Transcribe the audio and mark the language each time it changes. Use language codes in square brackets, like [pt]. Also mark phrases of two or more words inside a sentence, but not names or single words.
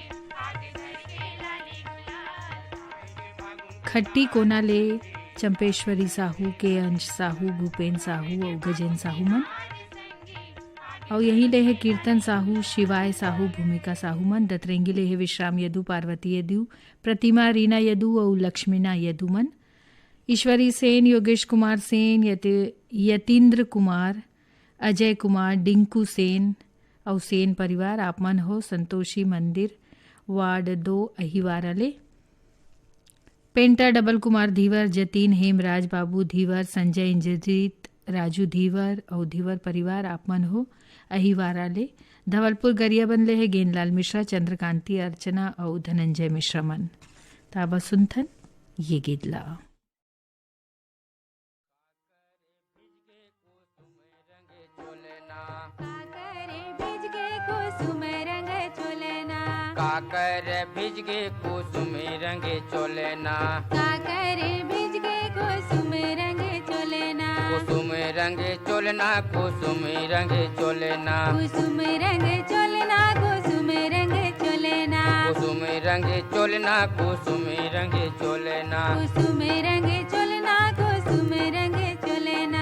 [hne] खट्टी कोना ले चंपेश्वरी साहू, के अंश साहू, भूपेन साहू और गजेन साहू मन। और यही ले है कीर्तन साहू, शिवाय साहू, भूमिका साहू मन। दतरेंगी ले है विश्राम यदु, पार्वती यदु, प्रतिमा रीना यदु और लक्ष्मीना यदु मन। ईश्वरी सेन, योगेश कुमार सेन, यतीन्द्र कुमार, अजय कुमार, डिंकू सेन और सेन परिवार आप मन हो संतोषी मंदिर वार्ड 2 अहिवारा ले। पेंटर डबल कुमार धीवर, जतीन, हेमराज बाबू धीवर, संजय, इंद्रजीत, राजू धीवर और धीवर परिवार आप मन हो अहिवारा ले। धवलपुर गरियाबंद ले है गेंदलाल मिश्रा, चंद्रकांति, अर्चना और धनंजय मिश्रा मन। ताबा सुनथन ये गिदला। काकर भिजगे कुसुम रंग चोलेना, काकर भिजगे कुसुम रंग चोलेना, कुसुम रंग चोलना, कुसुम रंग चोलेना, कुसुम रंग चोलेना, कुसुम रंग चोलेना, कुसुम रंग चोलना, कुसुम रंग चोलेना, कुसुम रंग चोलेना, कुसुम रंग चोलेना।